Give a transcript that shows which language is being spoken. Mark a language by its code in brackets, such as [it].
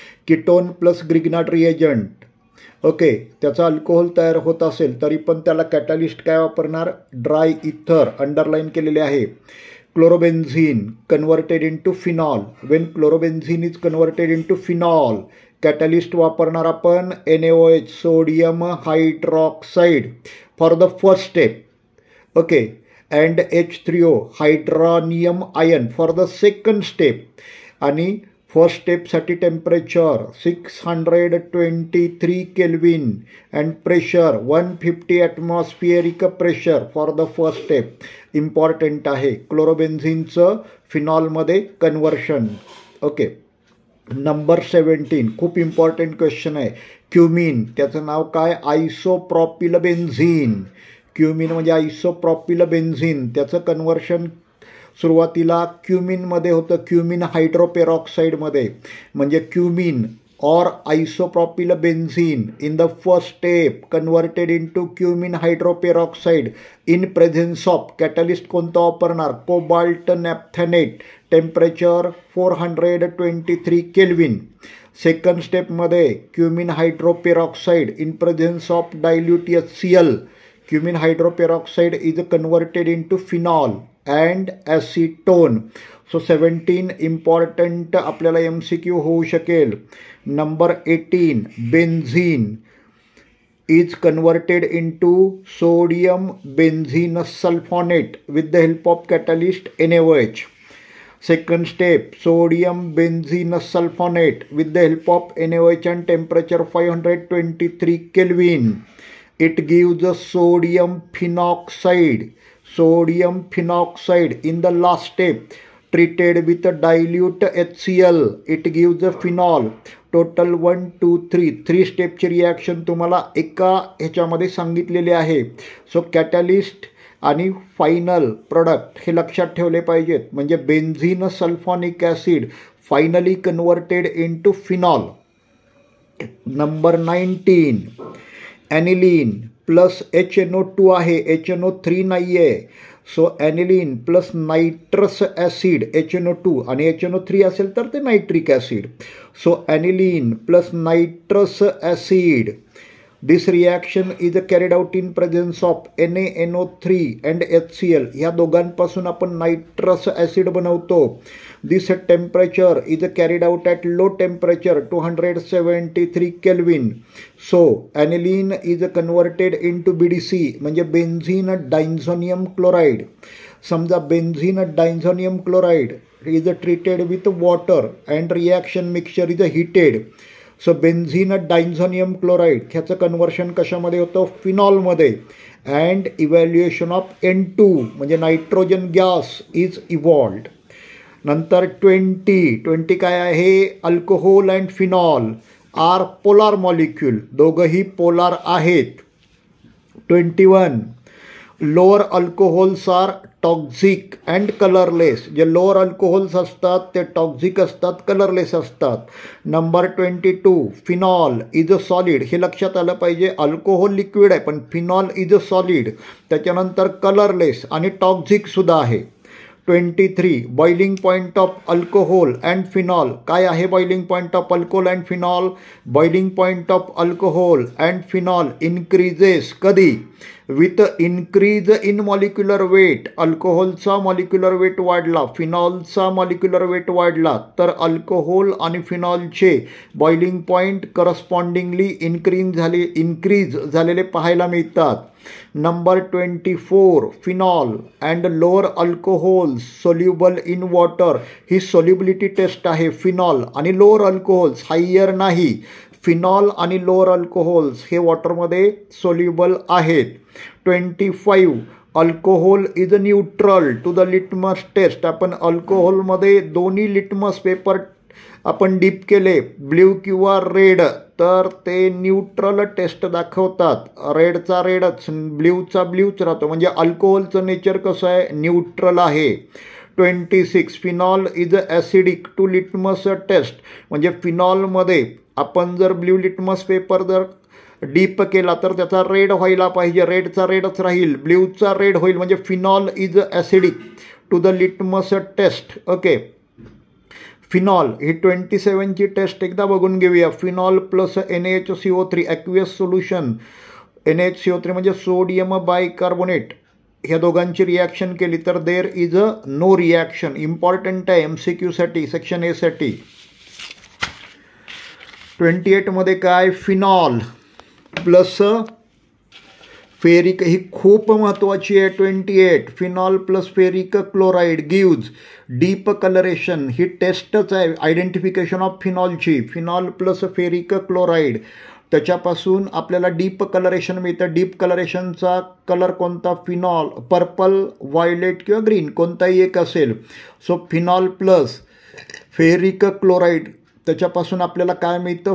[mr] Ketone plus Grignard reagent, okay, त्याचा alcohol तयार होत असेल तरी पण त्याला कॅटलिस्ट काय वापरणार? ड्राय इथर. [en] underline [mr] केलेले आहे. [en] Chlorobenzene converted into phenol. When chlorobenzene is converted into phenol, catalyst [mr] वापरणार आपण [en] NaOH sodium hydroxide for the first step. Okay, and H3O hydronium ion for the second step. आणि first स्टेपसाठी temperature 623 kelvin and pressure 150 atmospheric pressure for the first step. [mr] Important आहे क्लोरोबेन्झिनचं फिनॉलमध्ये conversion. Okay. Number 17 खूप important question आहे. Cumin त्याचं नाव काय? आयसोप्रॉपिल benzene. Cumin म्हणजे आयसोप्रॉपिल benzene. त्याचं conversion सुरुवातीला क्युमिनमध्ये होतं, क्युमिन हायड्रोपेरॉक्साईडमध्ये. [en] म्हणजे cumene or isopropyl benzene in the first step converted into cumin hydroperoxide in presence of catalyst [mr] कोणतं वापरणार? कोबाल्ट नॅप्थेनेट. Temperature 423 kelvin. [en] Second स्टेपमध्ये cumene hydroperoxide in presence of dilute HCl. Cumene hydroperoxide is converted into phenol and acetone. [mr] So 17 important आपल्याला MCQ होऊ शकेल. [en] Number 18 benzene is converted into sodium benzene sulfonate with the help of catalyst NaOH. Second step, sodium benzene sulfonate with the help of NaOH and temperature 523 Kelvin. It gives a sodium phenoxide. Sodium phenoxide in the last step treated with a dilute HCl. It gives a phenol. [mr] Total 1 2 3 स्टेपची reaction तुम्हाला एका ह्याच्यामध्ये सांगितलेली आहे. So catalyst आणि final product हे लक्षात ठेवले पाहिजेत. [en] म्हणजे benzene sulphonic acid finally converted into phenol. [mr] Number 19 ॲनिलीन plus HNO2 आहे, HNO3 नाही आहे. So ॲनिलीन plus nitrous acid HNO2 आणि HNO3 असेल तर ते nitric acid. [en] So aniline plus nitrous acid. This reaction is carried out in presence of NaNO3 and HCl. [mr] ह्या दोघांपासून आपण nitrous acid बनवतो. [en] This temperature is carried out at low temperature 273 kelvin. So aniline is converted into BDC म्हणजे benzene diazonium chloride. समजा benzene diazonium chloride is treated with water and reaction mixture is heated. [mr] So benzene diazonium chloride ह्याचं conversion कशामध्ये होतं? फिनॉलमध्ये. [en] And evaluation of N2 म्हणजे nitrogen gas is evolved. [mr] नंतर 20 काय आहे? [en] Alcohol and phenol are polar molecule. [mr] दोघंही polar आहेत. [en] 21 lower alcohols are toxic and colourless. [mr] जे लोअर अल्कोहोल्स असतात ते टॉक्झिक असतात, कलरलेस असतात. [en] Number 22 phenol is a solid. [mr] हे लक्षात आलं पाहिजे. अल्कोहोल लिक्विड आहे पण [en] Phenol is a solid. [mr] त्याच्यानंतर कलरलेस आणि टॉक्झिकसुद्धा आहे. [en] 23 boiling point of alcohol and phenol. काय आहे boiling point of alcohol and phenol? Boiling point of alcohol and phenol increases. कधी? With increase in molecular weight. [mr] अल्कोहोलचा molecular weight वाढला, फिनॉलचा molecular weight वाढला तर alcohol आणि फिनॉलचे बॉइलिंग पॉईंट करस्पॉन्डिंगली इन्क्रीज झालेले पाहायला मिळतात. [en] Number 24 phenol and lower alcohols soluble in water. [mr] He solubility taste आहे. Phenol आणि लोअर अल्कोहोल्स, हायर नाही. फिनॉल आणि लोअर अल्कोहोल्स हे वॉटरमध्ये सोल्युबल आहेत. [en] 25 alcohol is neutral to the litmus test. [mr] आपण अल्कोहोलमध्ये दोन्ही लिटमस पेपर आपण डीप केले, ब्ल्यू किंवा रेड, तर ते न्यूट्रल टेस्ट दाखवतात. रेडचा रेडच, ब्ल्यूचा ब्ल्यूच राहतो. म्हणजे अल्कोहोलचं नेचर कसं आहे? न्यूट्रल आहे. [en] 26 phenol is acidic to litmus test. [mr] म्हणजे फिनॉलमध्ये आपण जर ब्ल्यू लिटमस पेपर जर डीप केला तर त्याचा रेड व्हायला पाहिजे. रेडचा रेडच राहील, ब्ल्यूचा रेड होईल. म्हणजे [en] Phenol is acidic to the litmus test. [mr] Okay. Phenol he 27ची taste एकदा बघून घेऊया. Phenol plus NaHCO3 aqueous solution. NaHCO3 म्हणजे सोडियम बायकार्बोनेट. ह्या दोघांची रिॲक्शन केली तर [en] There is a no reaction. [mr] Important आहे MCQसाठी, सेक्शन A साठी. 28 मध्ये काय? फिनॉल प्लस फेरिक ही खूप महत्त्वाची आहे. 28 phenol plus ferric chloride gives deep colouration. ही टेस्टच आहे identification of फिनॉलची. Phenol plus ferric chloride त्याच्यापासून आपल्याला डीप कलरेशन मिळतं. डीप कलरेशनचा कलर कोणता? फिनॉल, पर्पल, व्हायलेट किंवा ग्रीन कोणताही एक असेल. So phenol plus ferric chloride त्याच्यापासून आपल्याला काय मिळतं?